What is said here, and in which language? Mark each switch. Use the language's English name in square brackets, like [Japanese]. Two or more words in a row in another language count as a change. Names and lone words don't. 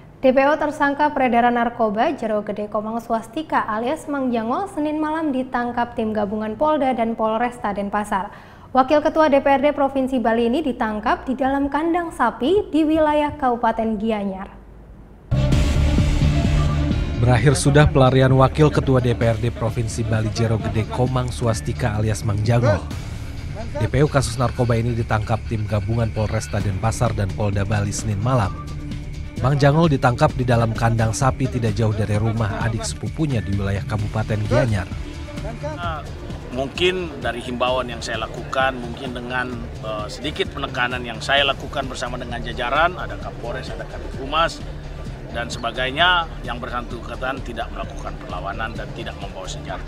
[Indonesian] DPO tersangka peredaran narkoba Jero Gede Komang Swastika alias Mang Jangol Senin malam ditangkap tim gabungan Polda dan Polresta Denpasar. Wakil Ketua DPRD Provinsi Bali ini ditangkap di dalam kandang sapi di wilayah Kabupaten Gianyar. Berakhir sudah pelarian Wakil Ketua DPRD Provinsi Bali Jero Gede Komang Swastika alias Mang Jangol. DPO kasus narkoba ini ditangkap tim gabungan Polresta Denpasar dan Polda Bali Senin malam. Mang Jangol ditangkap di dalam kandang sapi tidak jauh dari rumah adik sepupunya di wilayah Kabupaten Gianyar. Mungkin dari himbauan yang saya lakukan, mungkin dengan sedikit penekanan yang saya lakukan bersama dengan jajaran, ada Kapolres, ada Kadif Humas, dan sebagainya, yang bersangkutan tidak melakukan perlawanan dan tidak membawa senjata.